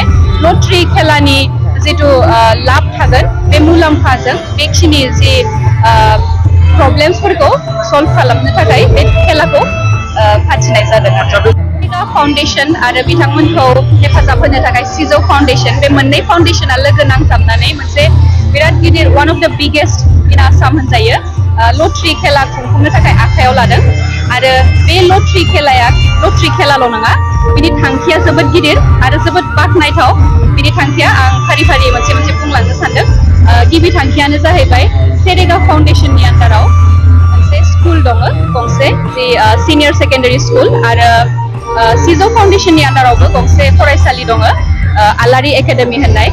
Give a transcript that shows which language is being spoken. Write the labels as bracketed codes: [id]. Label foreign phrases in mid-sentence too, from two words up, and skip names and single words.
[brx] लटारि खेलानि जिथु लाब थागोन बे मुलाम्फाजों बेखिनि जि प्रब्लेम्सफोरखौ सल्भ खालामनो थाखाय बे खेलाखौ फाथिनाय जादों आरो फाउन्डेसन आरो बिथांमोनखौ हेफाजाब होनो थाखाय सिजौ फाउन्डेसन, बे मोननै फाउन्डेसना लोगो नांथाबनानै मोनसे बिराद गिदिर [en] one of the biggest in Assam [brx] होनजायो लटारि खेला खुंफुंनो थाखाय आखायाव लादों आरो बे लटारि खेलाल' नङा, बिनि थांखिया जोबोद गिदिर आरो जोबोद बाख्नायथाव। बिनि थांखिया आं फारि फारि मोनसे मोनसे बुंलांनो सानदों। गिबि थांखियानो जाहैबाय सेरेगा फाउन्डेसननि आन्दाराव मोनसे स्कुल दङ गंसे, [en] the senior secondary school, [brx] आरो सिजौ फाउन्डेसननि आन्दारावबो गंसे फरायसालि दङ आलारि एकाडेमि होननाय।